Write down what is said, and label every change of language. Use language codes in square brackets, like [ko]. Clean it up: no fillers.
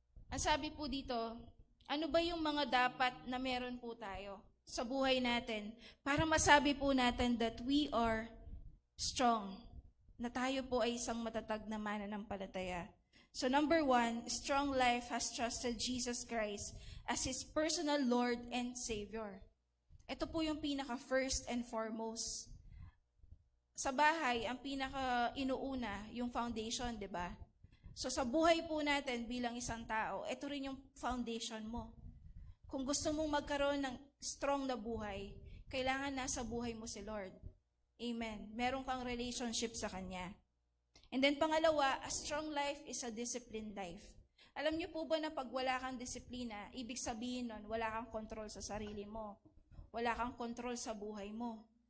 [tl] Ang sabi po dito, ano ba yung mga dapat na meron po tayo sa buhay natin para masabi po natin that we are strong, na tayo po ay isang matatag na mananampalataya. [en] So number 1, strong life has trusted Jesus Christ as His personal Lord and Savior. [tl] Ito po yung pinaka first and foremost. Sa bahay, ang pinaka inuuna, yung foundation, di ba? So sa buhay po natin bilang isang tao, ito rin yung foundation mo. Kung gusto mong magkaroon ng strong na buhay, kailangan nasa buhay mo si Lord. Amen. Meron kang relationship sa Kanya. [en] And then pangalawa, a strong life is a disciplined life. [tl] Alam niyo po ba na pag wala kang disiplina, ibig sabihin nun, wala kang control sa sarili mo. Wala kang control sa buhay mo.